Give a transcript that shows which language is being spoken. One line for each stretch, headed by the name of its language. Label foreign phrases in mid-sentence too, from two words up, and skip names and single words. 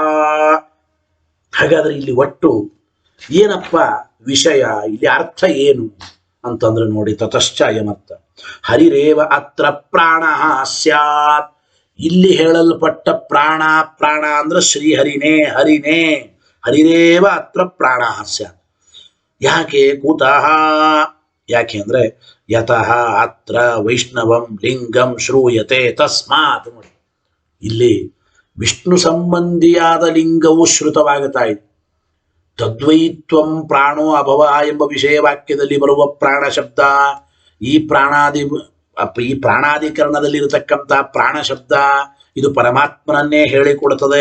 Kannada: ಹಾಗಾದ್ರೆ ಇಲ್ಲಿ ಒಟ್ಟು ಏನಪ್ಪ ವಿಷಯ, ಇಲ್ಲಿ ಅರ್ಥ ಏನು ಅಂತಂದ್ರೆ ನೋಡಿ,
Sanskrit: ತತಶ್ಚ ಅಯಮರ್ಥ ಹರಿರೇವ ಅತ್ರ ಪ್ರಾಣ ಸ್ಯಾತ್.
Kannada: ಇಲ್ಲಿ ಹೇಳಲ್ಪಟ್ಟ ಪ್ರಾಣ, ಪ್ರಾಣ ಅಂದ್ರೆ ಶ್ರೀಹರಿನೇ, ಹರಿನೇ,
Sanskrit: ಹರಿರೇವ ಅತ್ರ ಪ್ರಾಣ ಸ್ಯಾತ್. ಯಾಕೆ? ಕೂತಃ,
Kannada: ಯಾಕೆ ಅಂದ್ರೆ
Sanskrit: ಯತಃ ಅತ್ರ ವೈಷ್ಣವಂ ಲಿಂಗಂ ಶ್ರೂಯತೆ ತಸ್ಮಾತ್.
Kannada: ನೋಡಿ, ಇಲ್ಲಿ ವಿಷ್ಣು ಸಂಬಂಧಿಯಾದ ಲಿಂಗವು ಶ್ರುತವಾಗುತ್ತಾ ಇದೆ.
Sanskrit: ತದ್ವೈತ್ವಂ ಪ್ರಾಣೋ ಅಭವ
Kannada: ಎಂಬ ವಿಷಯ ವಾಕ್ಯದಲ್ಲಿ ಬರುವ ಪ್ರಾಣ ಶಬ್ದ, ಈ ಪ್ರಾಣಾಧಿಕರಣದಲ್ಲಿರತಕ್ಕಂಥ ಪ್ರಾಣ ಶಬ್ದ ಇದು ಪರಮಾತ್ಮನನ್ನೇ ಹೇಳಿಕೊಡುತ್ತದೆ.